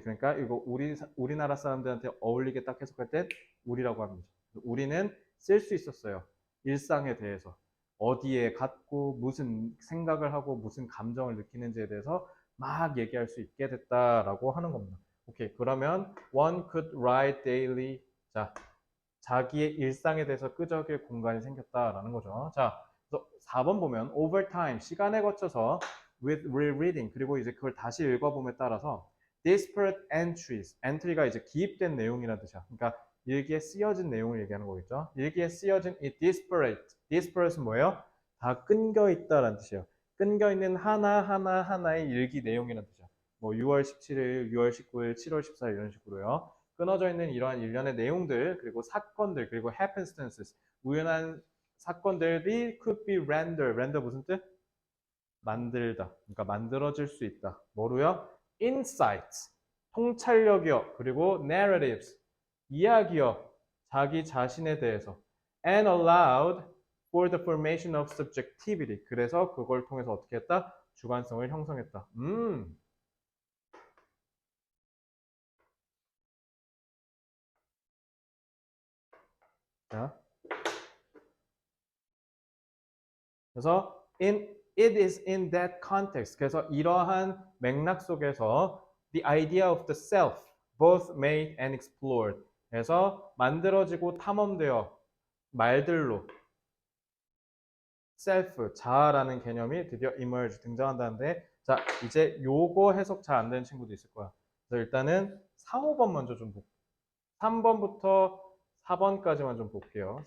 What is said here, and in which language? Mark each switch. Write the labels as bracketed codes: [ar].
[ko] 그러니까 이거 우리나라 사람들한테 어울리게 딱 해석할 땐 우리라고 합니다. 우리는 쓸 수 있었어요. 일상에 대해서. 어디에 갔고 무슨 생각을 하고 무슨 감정을 느끼는지에 대해서 막 얘기할 수 있게 됐다라고 하는 겁니다. 오케이. 그러면 [en] one could write daily. [ko] 자, 자기의 일상에 대해서 끄적일 공간이 생겼다라는 거죠. 자, 그래서 4번 보면 over time, 시간에 거쳐서 with rereading, 그리고 이제 그걸 다시 읽어봄에 따라서 disparate entries, entry가 이제 기입된 내용이라는 뜻이야. 그러니까 일기에 쓰여진 내용을 얘기하는 거겠죠. 일기에 쓰여진 이 disparate, disparate는 뭐예요? 다 끊겨 있다라는 뜻이에요. 끊겨 있는 하나의 일기 내용이라는 뜻이야. 뭐 6월 17일, 6월 19일, 7월 14일 이런 식으로요. 끊어져 있는 이러한 일련의 내용들, 그리고 사건들, 그리고 happenstances, 우연한 사건들이 could be render. render 무슨 뜻? 만들다. 그러니까 만들어질 수 있다. 뭐로요? insights, 통찰력이요. 그리고 narratives, 이야기요. 자기 자신에 대해서. [en] and allowed for the formation of subjectivity. [ko] 그래서 그걸 통해서 어떻게 했다? 주관성을 형성했다. 자, 그래서 [en] it is in that context. [ko] 그래서 이러한 맥락 속에서 [en] the idea of the self, both made and explored. [ko] 그래서 만들어지고 탐험되어 말들로 self, 자아라는 개념이 드디어 emerge, 등장한다는데, 자, 이제 요거 해석 잘 안 되는 친구도 있을 거야. 그래서 일단은 3, 5번 먼저 좀 볼게요. 3번부터 4번까지만 좀 볼게요.